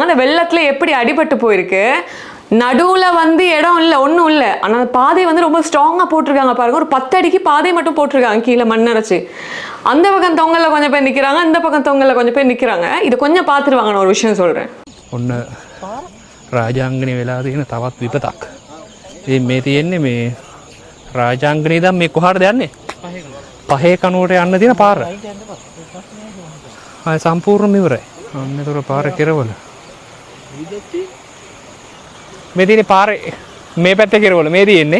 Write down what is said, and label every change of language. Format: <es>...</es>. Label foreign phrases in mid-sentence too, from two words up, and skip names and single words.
<ta>அந்த வெள்ளத்துல எப்படி அடிபட்டு போயிருக்கு. நடுவுல வந்து இடம் இல்லை, ஒன்றும் இல்லை. ஆனால் அந்த பாதை வந்து ரொம்ப ஸ்ட்ராங்கா போட்டிருக்காங்க பாருங்க. ஒரு 10 அடிக்கு பாதை மட்டும் போட்டிருக்காங்க, கீழே மண்ணரைச்சு. அந்த பக்கம் தொங்கல்ல கொஞ்சம் பேர் நிக்கிறாங்க, இந்த பக்கம் தொங்கல்ல கொஞ்சம் பேர் நிக்கிறாங்க. இதை கொஞ்சம் பார்த்துட்டு வாங்க. நான் ஒரு விஷயம் சொல்றேன்.</ta> <si>ஒன்று රාජාංගනය වෙලා තියෙන තවත් විපතක්. මේ තියෙන්නේ මේ රාජාංගනය ඉඳන් මේ කොහාටද යන්නේ? පහේ කනුවට යන්න තියෙන පාර. ආය සම්පූර්ණයෙන්ම ඉවරයි. අන්න ඒතර පාර කෙරවල. මේ තියෙන්නේ පාරේ මේ පැත්තේ කෙරවල මේ තියෙන්නේ.</si>